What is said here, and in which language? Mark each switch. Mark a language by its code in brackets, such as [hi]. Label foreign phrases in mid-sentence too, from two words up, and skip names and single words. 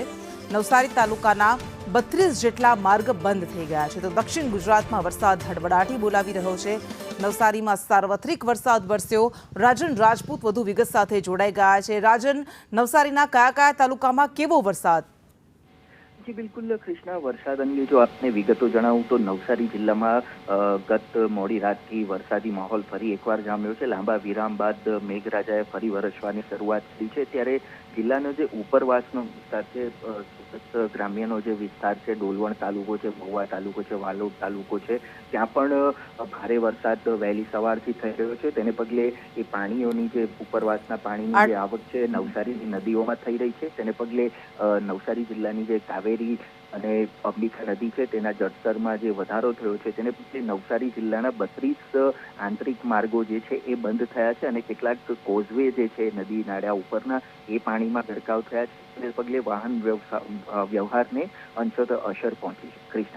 [gu] નવસારી તાલુકાના 32 જેટલા માર્ગ બંધ થઈ ગયા છે, તો દક્ષિણ ગુજરાતમાં વરસાદ હડબડાટી બોલાવી રહ્યો છે। નવસારીમાં સાર્વત્રિક વરસાદ વરસ્યો। રાજન રાજપૂત વધુ વિગત સાથે જોડાઈ ગયા છે। રાજન, નવસારીના કયા કયા તાલુકામાં કેવો વરસાદ? જી બિલકુલ કૃષ્ણા, વરસાદ અંગે જો આપને વિગતો જણાવું તો નવસારી જિલ્લામાં ગત મોડી રાતથી વરસાદી માહોલ ફરી એકવાર જામ્યો છે। લાંબા વિરામ બાદ મેઘરાજાએ ફરી વરસવાની શરૂઆત કરી છે, ત્યારે જિલ્લાનો જે ઉપરવાસનો વિસ્તાર છે, સુરત ગ્રામ્યનો જે વિસ્તાર છે, ડોલવણ તાલુકો છે, મહુવા તાલુકો છે, વાલોડ તાલુકો છે, ત્યાં પણ ભારે વરસાદ વહેલી સવારથી થઈ રહ્યો છે। તેને પગલે એ પાણીઓની જે ઉપરવાસના પાણીની જે આવક છે નવસારીની નદીઓમાં થઈ રહી છે, તેને પગલે નવસારી જિલ્લાની જે કાવેરી અને અંબિકા નદી છે તેના જળસ્તરમાં જે વધારો થયો છે તેને પગલે નવસારી જિલ્લાના 32 આંતરિક માર્ગો જે છે એ બંધ થયા છે અને કેટલાક કોઝવે જે છે નદી નાળા ઉપરના એ પાણીમાં ગરકાવ થયા છે, તેને પગલે વાહન વ્યવહારને અંશતઃ અસર પહોંચી છે। કૃષ્ણા,